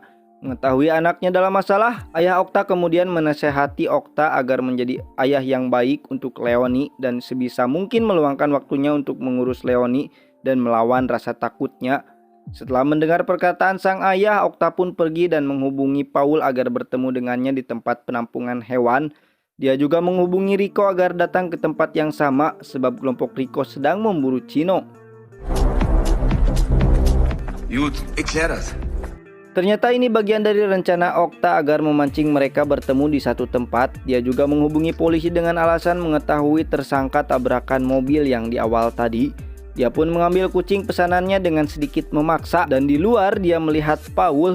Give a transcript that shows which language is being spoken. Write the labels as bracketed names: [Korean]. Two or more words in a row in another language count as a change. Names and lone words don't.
[Indonesian] Mengetahui anaknya dalam masalah, ayah Okta kemudian menasehati Okta agar menjadi ayah yang baik untuk Leoni dan sebisa mungkin meluangkan waktunya untuk mengurus Leoni dan melawan rasa takutnya. Setelah mendengar perkataan sang ayah, Okta pun pergi dan menghubungi Paul agar bertemu dengannya di tempat penampungan hewan. Dia juga menghubungi Rico agar datang ke tempat yang sama sebab kelompok Rico sedang memburu Chino. [German] Gut, ich klär das. [Indonesian] Ternyata ini bagian dari rencana Okta agar memancing mereka bertemu di satu tempat. Dia juga menghubungi polisi dengan alasan mengetahui tersangka tabrakan mobil yang di awal tadi. Dia pun mengambil kucing pesanannya dengan sedikit memaksa, dan di luar dia melihat Paul.